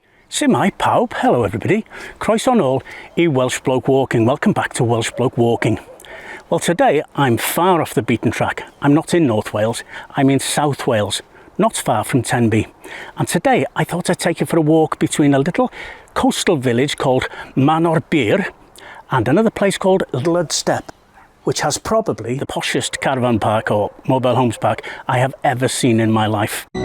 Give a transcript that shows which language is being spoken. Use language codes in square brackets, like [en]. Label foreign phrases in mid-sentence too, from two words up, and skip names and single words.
[cy] Shwmae pawb, [en] hello everybody, [cy] croeso nôl I Welshbloke Walking. [en] Welcome back to Welshbloke Walking. Well, today I'm far off the beaten track. I'm not in North Wales, I'm in South Wales, not far from Tenby. And today I thought I'd take you for a walk between a little coastal village called Maen O'r Byr and another place called Lydstep, which has probably the poshest caravan park or mobile homes park I have ever seen in my life.